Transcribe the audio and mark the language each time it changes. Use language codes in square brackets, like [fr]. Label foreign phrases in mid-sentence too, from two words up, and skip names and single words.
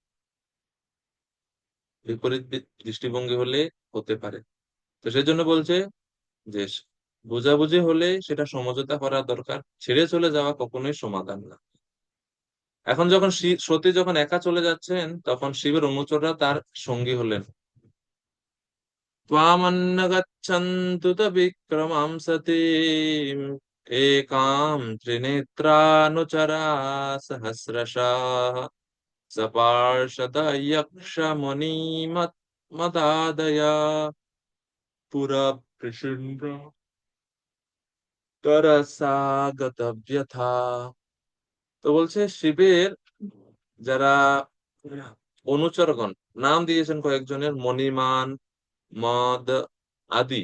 [bn] বিপরীত দৃষ্টিভঙ্গি হলে হতে পারে। তো সেই জন্য বলছে যে বোঝাবুঝি হলে সেটা সমঝোতা করা দরকার, ছেড়ে চলে যাওয়া কখনোই সমাধান না। এখন যখন সতী যখন একা চলে যাচ্ছেন তখন শিবের অনুচররা তার সঙ্গী হলেন। [sa] ত্বামন্নগচ্ছন্তু ত বিক্রমাং সতীম একাম ত্রিনেত্রানুচরা সহস্রশঃ সপার্ষদ যক্ষ মদাদয়া পুরা প্রসন্ন তরসা গতব্যথা। [bn] তো বলছে শিবের যারা অনুচরগণ, নাম দিয়েছেন কয়েকজনের, মণিমান, মদ আদি।